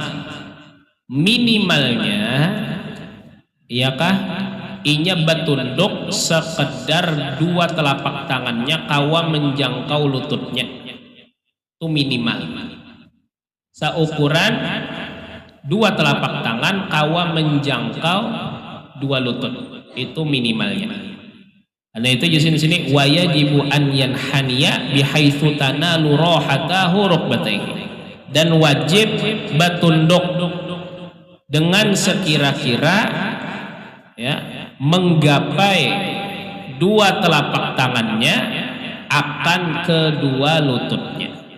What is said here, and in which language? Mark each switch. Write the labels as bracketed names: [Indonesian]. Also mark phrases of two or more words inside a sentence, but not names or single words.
[Banjar] Minimalnya ya kah inya batunduk sekedar 2 telapak tangannya kawa menjangkau lututnya, itu minimal. Seukuran 2 telapak tangan kawa menjangkau 2 lutut, itu minimalnya. [Indonesian] Karena itu di sini [Arabic] ويجب أن ينحني بحيث تنال راحتاه ركبتيه, [Indonesian] dan wajib batunduk dengan sekira-kira ya menggapai 2 telapak tangannya akan kedua lututnya.